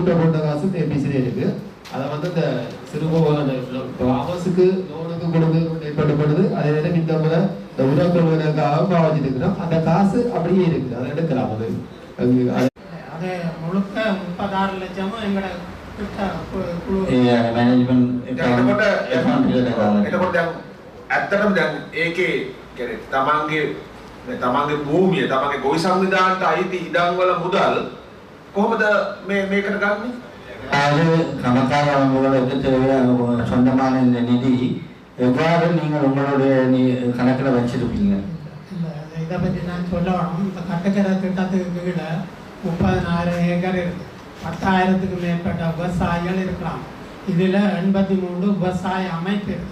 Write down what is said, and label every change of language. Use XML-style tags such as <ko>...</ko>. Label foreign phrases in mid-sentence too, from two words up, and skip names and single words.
<ta>இப்போ போட்ட காசு ஏபிசியில் இருக்கு. அதை வந்து இந்த சிறுபோசுக்கு லோனுக்கு கொடுத்து ஏற்படுத்தப்படுது. அதே நேரம் இந்த முறை இந்த உதவுகளுக்காக பாவச்சிட்டு இருக்கிறோம். அந்த காசு அப்படியே இருக்குது, அதை எடுக்கலாம். அது முழுக்க 36 லட்சமும் எங்களோட</ta> <si>ඇත්තටම දැන් ඒකේ කියන්නේ තමන්ගේ භූමිය තමන්ගේ ගොවි සංවිධානයට අයිති ඉඩම් වල මුදල් කොහොමද මේකට ගන්නෙ?</si> <ta>அது கணக்கான உங்களுக்கு தேவையான சொந்தமான இந்த நிதி எவ்வாறு நீங்கள் உங்களுடைய கணக்கில் வச்சிருப்பீங்க? இதை பற்றி நான் சொல்ல வேணும். இந்த கட்டுக்கரை திட்டத்துக்கு கீழே 30,000 ஏக்கர் இருக்கு. 10,000க்கு மேற்பட்ட விவசாயிகள் இருக்கலாம். இதில் 83 விவசாய அமைப்பு இருக்கு.</ta>